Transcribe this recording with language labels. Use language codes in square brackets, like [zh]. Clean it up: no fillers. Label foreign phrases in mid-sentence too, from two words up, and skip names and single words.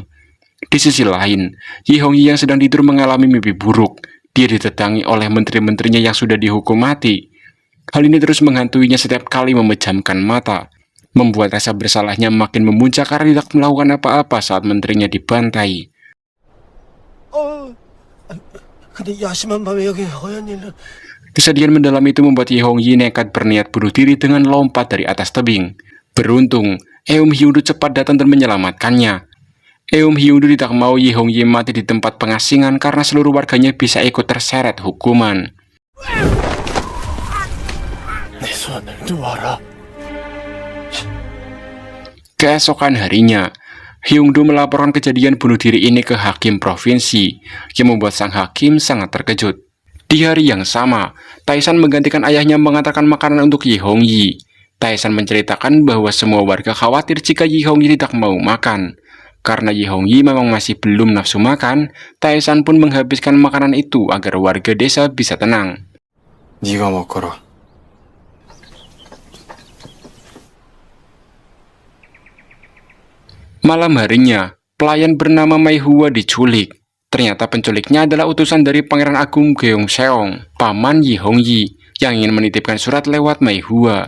[id] Di sisi lain, Yi Hong-yi yang sedang tidur mengalami mimpi buruk. Dia ditetangi oleh menteri-menterinya yang sudah dihukum mati. Hal ini terus menghantuinya setiap kali memejamkan mata, membuat rasa bersalahnya makin memuncak karena tidak melakukan apa-apa saat menterinya dibantai. [ko] 근데 야심한 밤에 여기 허연 일은 [id] Kesedihan mendalam itu membuat Yi Hong-yi nekat berniat bunuh diri dengan lompat dari atas tebing. Beruntung, Eom Hyung-do cepat datang dan menyelamatkannya. Eom Hyung-do tidak mau Yi Hong-yi mati di tempat pengasingan karena seluruh warganya bisa ikut terseret hukuman. [ko] 내 손을 놓아라. [id] Keesokan harinya, Hyung-do melaporkan kejadian bunuh diri ini ke hakim provinsi, yang membuat sang hakim sangat terkejut. Di hari yang sama, Tae-san menggantikan ayahnya mengantarkan makanan untuk Yi Hong-yi. Tae-san menceritakan bahwa semua warga khawatir jika Yi Hong-yi tidak mau makan. Karena Yi Hong-yi memang masih belum nafsu makan, Tae-san pun menghabiskan makanan itu agar warga desa bisa tenang. [ko] 네가 먹거라. [id] Malam harinya, pelayan bernama Mai Hua diculik. Ternyata penculiknya adalah utusan dari Pangeran Agung Gyeongseong, paman Yi Hong-yi, yang ingin menitipkan surat lewat Mai Hua.